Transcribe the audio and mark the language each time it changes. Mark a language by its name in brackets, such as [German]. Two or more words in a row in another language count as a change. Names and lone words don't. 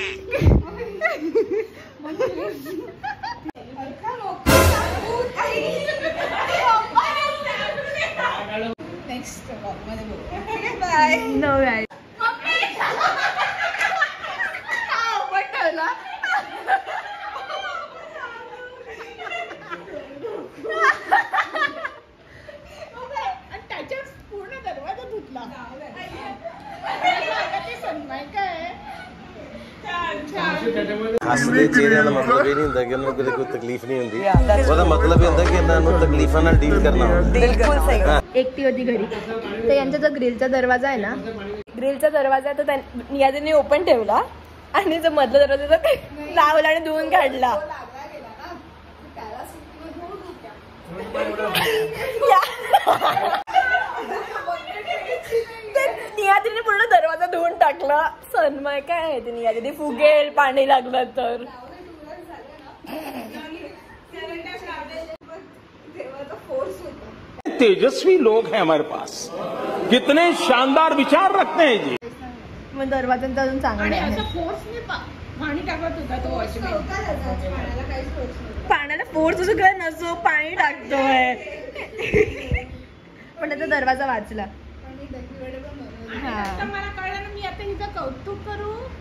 [Marathi] नेक्स्ट ब्लॉगमध्ये बोलू. बाय. नो गाय त्याच्यात पूर्ण दरवाजा धुतला. [Punjabi] ਹੱਸਦੇ ਚਿਹਰਿਆਂ ਦਾ ਮਤਲਬ ਇਹ ਨਹੀਂ ਹੁੰਦਾ ਕਿ ਉਹਨਾਂ ਨੂੰ ਕੋਈ ਤਕਲੀਫ ਨਹੀਂ ਹੁੰਦੀ ਉਹਦਾ ਮਤਲਬ ਇਹ ਹੁੰਦਾ ਕਿ ਇਹਨਾਂ ਨੂੰ ਤਕਲੀਫਾਂ ਨਾਲ ਡੀਲ ਕਰਨਾ ਹੁੰਦਾ. [Marathi] बिलकुल सही. एकटी होती घरी तर यांचा जो ग्रिलचा दरवाजा आहे ना ग्रिलचा दरवाजा तर नियाजीने ओपन ठेवला आणि जो मधला दरवाजा तो लावला आणि धुवून काढला. नियाजीने पूर्ण दरवाजा धुवून टाकला. सन्मय काय आहे ते नियाजी फुगेल पाणी लागलं तर. [Hindi] तेजस्वी लोग हैं हमारे पास. कितने शानदार विचार रखते हैं जी. [Marathi] मग दरवाजा अजून चांगले आहे. पाणी टाकत होता तो वॉचमॅन. पाण्याला फोर्स असं काय नसो पाणी टाकतोय पण त्याचा दरवाजा वाचला. आता मला कळलं ना मी आता हिचं कौतुक करू.